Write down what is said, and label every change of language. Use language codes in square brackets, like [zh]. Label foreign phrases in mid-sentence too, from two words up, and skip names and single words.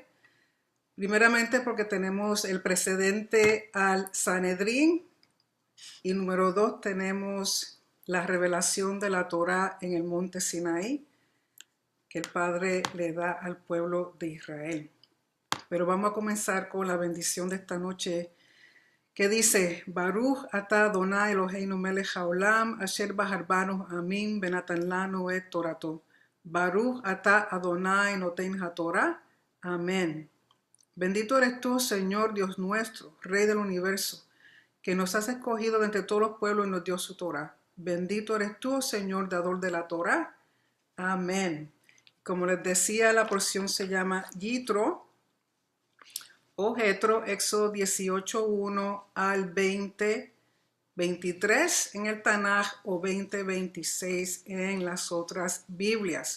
[es] Primeramente porque tenemos el precedente al Sanedrín y número 2 tenemos la revelación de la Torá en el monte Sinaí que el Padre le da al pueblo de Israel. Pero vamos a comenzar con la bendición de esta noche que dice: [he] ברוך אתה אדוני אלוהינו מלך העולם אשר בחר בנו עמים ונתן לנו את תורתו. ברוך אתה אדוני נותן התורה. Amén. [es] Bendito eres tú, Señor Dios nuestro, Rey del universo, que nos has escogido de entre todos los pueblos y nos dio su Torah. Bendito eres tú, Señor, dador de la Torah. Amén. Como les decía, la porción se llama Yitro o Jetro, Éxodo 18:1 al 20:23 en el Tanaj o 20:26 en las otras Biblias.